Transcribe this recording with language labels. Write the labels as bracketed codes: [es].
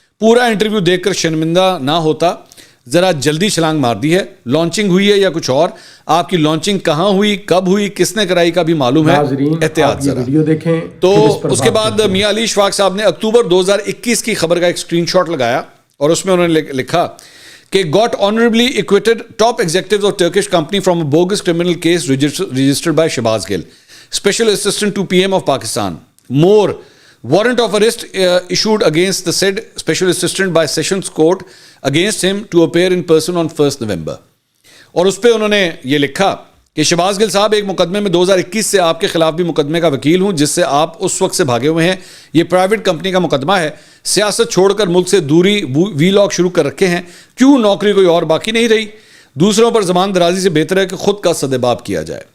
[ur] پورا انٹرویو دیکھ کر شرمندہ نہ ہوتا، ذرا جلدی چھلانگ مار دی ہے. لانچنگ ہوئی ہے یا کچھ اور؟ آپ کی لانچنگ کہاں ہوئی، کب ہوئی، کس نے کرائی کا بھی معلوم ہے، احتیاط ذرا. تو اس کے بعد میاں علی اشفاق صاحب نے اکتوبر 2021 کی خبر کا ایک اسکرین شاٹ لگایا اور اس میں انہوں نے لکھا [en] कि got honorably acquitted top executives of Turkish company from a bogus criminal case registered by Shahbaz Gill, Special Assistant to PM of Pakistan. More, warrant of arrest issued against the said Special Assistant by Sessions Court against him to appear in person on 1st November. [ur] اور اس پہ انہوں نے یہ لکھا کہ شہباز گل صاحب ایک مقدمے میں 2021 سے آپ کے خلاف بھی مقدمے کا وکیل ہوں جس سے آپ اس وقت سے بھاگے ہوئے ہیں. یہ پرائیویٹ کمپنی کا مقدمہ ہے. سیاست چھوڑ کر ملک سے دوری وی لاگ شروع کر رکھے ہیں. کیوں نوکری کوئی اور باقی نہیں رہی؟ دوسروں پر زبان درازی سے بہتر ہے کہ خود کا سدباب کیا جائے.